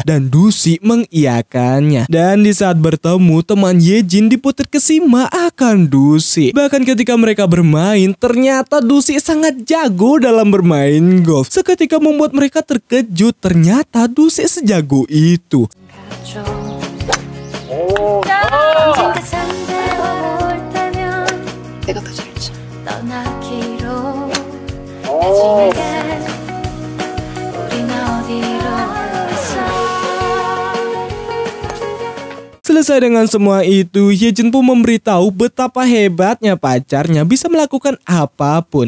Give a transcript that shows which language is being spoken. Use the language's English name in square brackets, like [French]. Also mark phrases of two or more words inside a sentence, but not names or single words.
[Indonesian] Dan Dusi mengiyakannya. Dan di saat bertemu, teman Yejin diputar kesima akan Dusi. Bahkan ketika mereka bermain, ternyata Dusi sangat jago dalam bermain golf. Seketika membuat mereka terkejut, ternyata Dusi sejago itu. [Korean] 내가 더 잘 쳐. [Indonesian] Selesai dengan semua itu, Yejin pun memberitahu betapa hebatnya pacarnya bisa melakukan apapun.